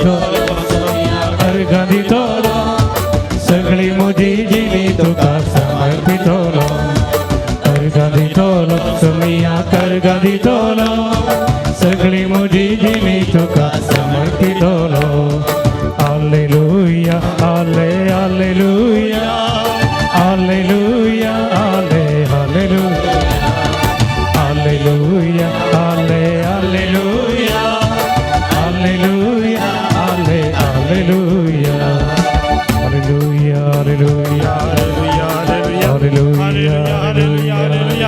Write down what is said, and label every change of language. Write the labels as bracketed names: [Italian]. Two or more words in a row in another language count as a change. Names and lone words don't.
[Konkani] दितलो सगळी मुजी जिणी तुका समर्पितलो अर्घा दितलो सुमिया कर्घा दितलो सगळी मुजी जिणी तुका समर्पितलो [Latin] Alleluia, alle, alleluia, alleluia, alle, alleluia, alleluia, alle, alleluia, alleluia, alle, alleluia, alleluia, alleluia, alleluia,